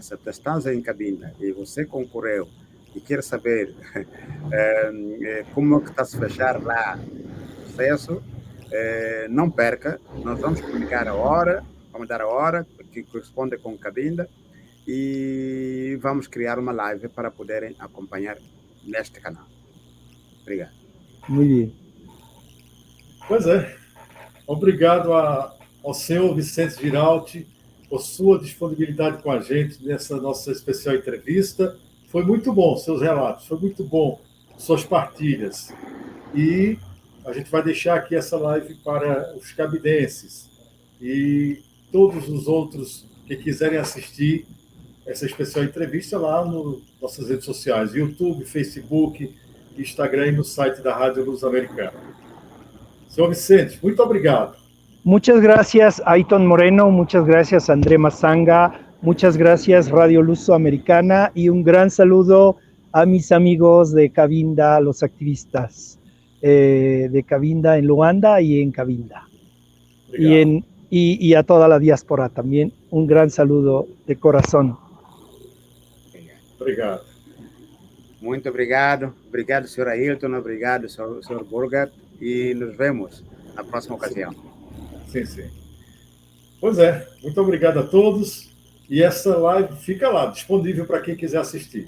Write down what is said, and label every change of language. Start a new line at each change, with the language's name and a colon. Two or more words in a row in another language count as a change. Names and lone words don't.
Portuguese: Se tu estás em Cabinda e você concorreu e quer saber como é que está a se fechar lá o processo, não perca, nós vamos comunicar a hora, vamos dar a hora que corresponde com Cabinda e vamos criar uma live para poderem acompanhar neste canal. Obrigado.
Spanish: Muy bien.
Portuguese: Pois é. Obrigado ao senhor Vicente Giraldi por sua disponibilidade com a gente nessa nossa especial entrevista. Foi muito bom seus relatos, foi muito bom suas partilhas. E a gente vai deixar aqui essa live para os cabidenses e todos os outros que quiserem assistir essa especial entrevista lá nas nossas redes sociais, YouTube, Facebook, Instagram e no site da Rádio Luso-Americana. Senhor Vicente, muito obrigado.
Spanish: Muchas gracias, Ayton Moreno, muchas gracias, André Mazanga, muchas gracias, Radio Luso-Americana, y un gran saludo a mis amigos de Cabinda, los activistas de Cabinda en Luanda y en Cabinda. Y a toda la diáspora también, un gran saludo de corazón.
Portuguese: Obrigado. Muito obrigado. Obrigado, senhor Ailton. Obrigado, senhor Burgat. E nos vemos na próxima ocasião. Sim, sim. Pois é. Muito obrigado a todos. E essa live fica lá, disponível para quem quiser assistir.